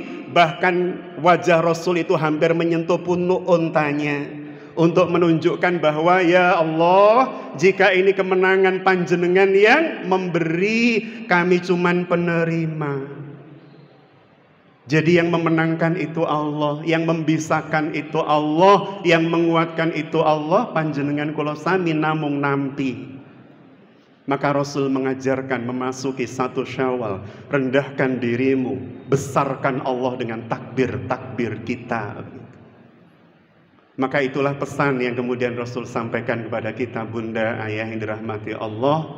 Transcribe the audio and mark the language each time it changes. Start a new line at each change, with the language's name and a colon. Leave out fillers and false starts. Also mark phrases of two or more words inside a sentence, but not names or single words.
Indonesian: Bahkan wajah Rasul itu hampir menyentuh punuk untanya, untuk menunjukkan bahwa ya Allah, jika ini kemenangan panjenengan yang memberi, kami cuman penerima. Jadi yang memenangkan itu Allah, yang membisahkan itu Allah, yang menguatkan itu Allah,
Javanese: panjenengan kula sami namung nampi.
Indonesian: Maka Rasul mengajarkan memasuki 1 Syawal, rendahkan dirimu, besarkan Allah dengan takbir-takbir kita. Maka itulah pesan yang kemudian Rasul sampaikan kepada kita, Bunda, ayah yang dirahmati Allah.